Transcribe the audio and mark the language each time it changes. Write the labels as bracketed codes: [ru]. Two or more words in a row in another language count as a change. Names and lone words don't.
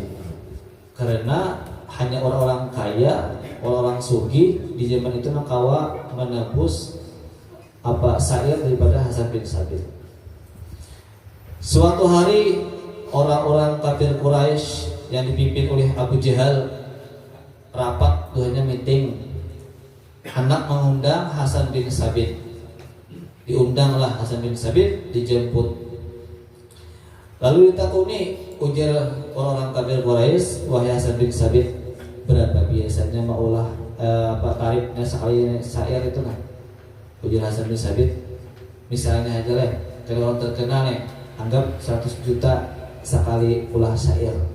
[id] Karena hanya orang-orang kaya, orang-orang sugih di zaman itu makawa menebus syair daripada Hasan bin Sabit. Suatu hari orang-orang kafir Quraisy yang dipimpin oleh Abu Jahal rapat, tuhannya meeting, hendak mengundang Hasan bin Sabit. Diundanglah Hasan bin Sabit, dijemput. Lalu ditakuni, ujar orang-orang kafir Quraisy, wahai Hasan bin Sabit, berapa biasanya maulah tarifnya sekali syair itu kan? Ujar Hasan bin Sabit, misalnya aja lah, kalau orang terkenal nih, anggap 100 juta sekali ulah syair.